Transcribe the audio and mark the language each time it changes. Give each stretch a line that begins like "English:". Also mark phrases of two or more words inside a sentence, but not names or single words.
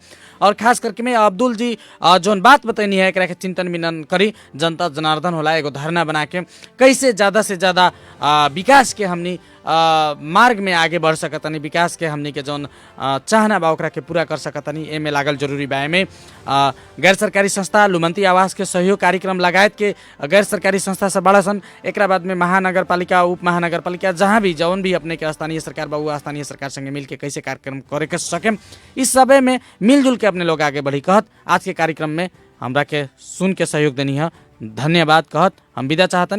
Bhojpuri: और खास करके में अब्दुल जी जौन बात बतैनी है एकरा के चिंतन मिनन करी, जनता जनार्दन होला एगो धरना बना के कैसे ज़्यादा से ज़्यादा विकास के हमनी मार्ग में आगे बढ़ सकतनी, विकास के हमनी के जौन चाहना बा ओकरा के पूरा कर सकतनी, एमे लागल जरूरी बा। एमे गैर सरकारी संस्था लुमंती आवास के सहयोग कार्यक्रम लगायत के गैर सरकारी संस्था सब बड़ा सन। एकरा बाद में महानगर पालिका, उप महानगर पालिका, जहाँ भी जौन भी अपने के स्थानीय सरकार बा वो स्थानीय सरकार संगे मिल के कैसे कार्यक्रम करे के सके, इस सबे में मिलजुल के अपने लोग आगे बढ़ी कहत आज के कार्यक्रम में हमरा के सुन के सहयोग देनी है। धन्यवाद कहत हम विदा चाहतनी।